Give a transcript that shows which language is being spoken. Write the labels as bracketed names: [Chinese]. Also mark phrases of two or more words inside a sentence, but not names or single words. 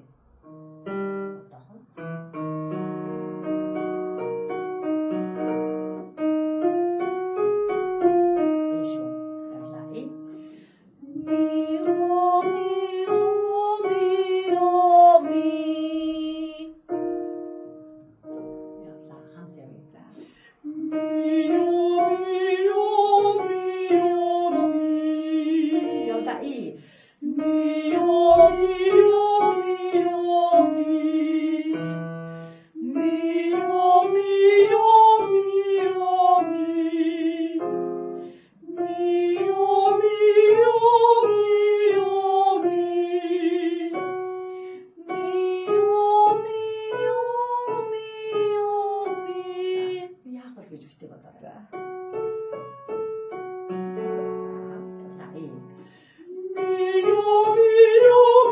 [Mongolian] Одоохон. Эшо. Явлаа. Мио мио мио ми явлаа. Хамт явъя. За. Мио мио мио ми явлаа. Мио мио мио ми мио мио мио ми мио мио мио ми мио мио ми яах вэ гэж битээ бодоо. За. За явлаа. Мио мио